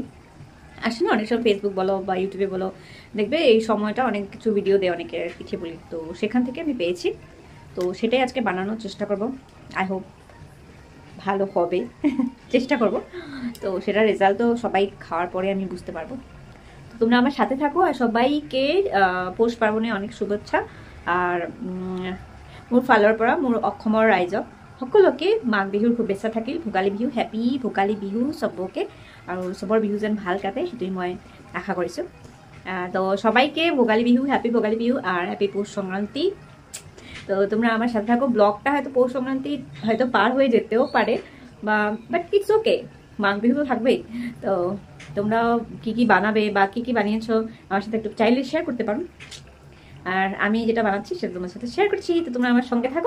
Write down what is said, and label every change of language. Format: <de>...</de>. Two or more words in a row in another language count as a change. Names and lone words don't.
<bn>আসে না অনেক সময় ফেসবুক বলো বা ইউটিউবে বলো, দেখবে এই সময়টা অনেক কিছু ভিডিও দেয় অনেকে পিঠে পুলি, তো সেখান থেকে আমি পেয়েছি। তো সেটাই আজকে বানানোর চেষ্টা করব।</bn> <en>I hope</en> <bn>ভালো হবে। চেষ্টা করব। তো সেটার রেজাল্ট তো সবাই খাওয়ার পরে আমি বুঝতে পারবো। তো তোমরা আমার সাথে থাকো, আর সবাইকে পৌষ পার্বণে অনেক শুভেচ্ছা।</bn> <as>আর মোৰ ফালৰ পৰা মোৰ অসমৰ ৰাইজক সকলোকে মাঘ বিহুৰ শুভেচ্ছা থাকিল। ভোগালী বিহু, হেপী ভোগালী বিহু চবকে, আৰু চবৰ বিহু যেন ভাল কাটে সেইটোৱে মই আশা কৰিছোঁ।</as> <bn>তো সবাইকে ভোগালী বিহু, হ্যাপি ভোগালী বিহু আর হ্যাপি পৌষ সংক্রান্তি। তো তোমরা আমার সাথে থাকো। ব্লগটা হয়তো পৌষ সংক্রান্তি হয়তো পার হয়ে যেতেও পারে,</bn> <en>but it's okay,</en> <bn>মাঘ বিহু তো থাকবেই। তো তোমরা কি কি বানাবে বা কি কি বানিয়েছো আমার সাথে একটু চাইলে শেয়ার করতে পারো। আর আমি যেটা বানাচ্ছি সেটা তোমার সাথে শেয়ার করছি, তো তোমরা আমার সঙ্গে থাকো।</bn>